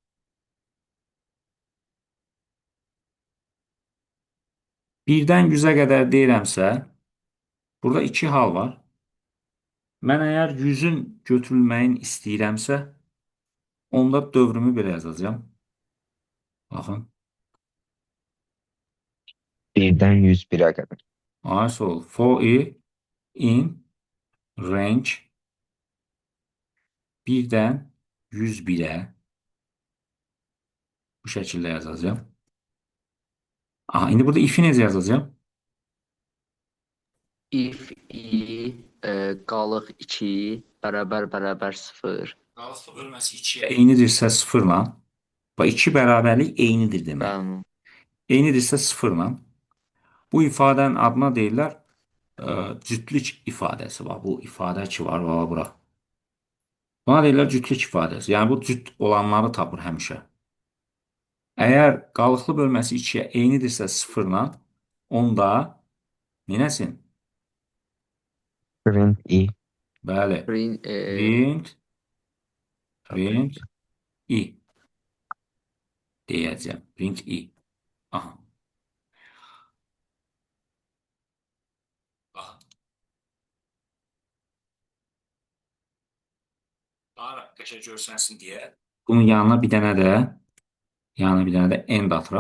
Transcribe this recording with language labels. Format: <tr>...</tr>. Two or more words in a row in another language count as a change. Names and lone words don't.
<az>Birdən 100-ə qədər deyirəmsə, burada iki hal var. Mən əgər 100-ün götürülməyini istəyirəmsə, onda dövrümü belə yazacağım. Baxın. 1-dən 101-ə qədər. Sol.</az> <en>For i in range</en> <az>1-dən 101-ə bu şəkildə yazacağım. Aha, indi burada if-i necə yazacağım?</az> <en>If i</en> <az>qalıq 2 bərabər 0. Qalıq bölməsi 2-yə eynidirsə 0-la, bax 2 bərabərlik eynidir demək. Tamam. Eynidirsə 0-la bu ifadənin adına deyirlər cütlük ifadəsi. Bax bu ifadə ki var, bax bura. Buna deyirlər cütlük ifadəsi. Yəni bu cüt olanları tapır həmişə. Əgər qalıqlı bölməsi 2-yə eynidirsə 0-la, onda neyləsin?</az> <en>Print i.</en> <az>Bəli.</az> <en>Print Print i deyəcəm. Print i.</en> <az>Aha. Baxın. Daha qəşəng görsənsin deyə bunun yanına bir dənə də end atıram.</az>